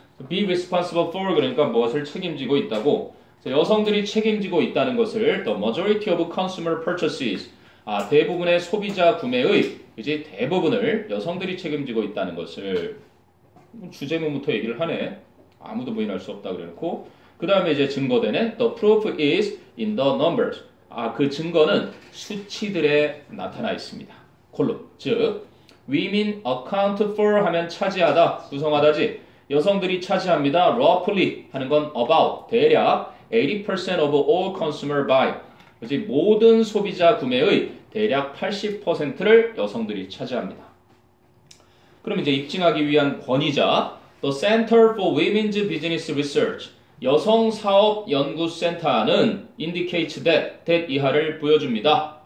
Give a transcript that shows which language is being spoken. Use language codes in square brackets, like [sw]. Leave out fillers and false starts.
[ko] be responsible for 그러니까 무엇을 책임지고 있다고. 여성들이 책임지고 있다는 것을 [en] the majority of consumer purchases [ko] 대부분의 소비자 구매의 이제 대부분을 여성들이 책임지고 있다는 것을 주제문부터 얘기를 하네. 아무도 부인할 수 없다 그래놓고 그 다음에 이제 증거되네. [en] The proof is in the numbers. [ko] 그 증거는 수치들에 나타나 있습니다. 콜론. 즉 [en] women account for [ko] 하면 차지하다, 구성하다지. 여성들이 차지합니다. [en] roughly [ko] 하는 건 [en] about, [ko] 대략 [en] 80% of all consumer buy. [ko] 그렇지? 모든 소비자 구매의 대략 80%를 여성들이 차지합니다. 그럼 이제 입증하기 위한 권위자 The Center for Women's Business Research 여성사업연구센터는 [en] indicates that [ko] 이하를 보여줍니다.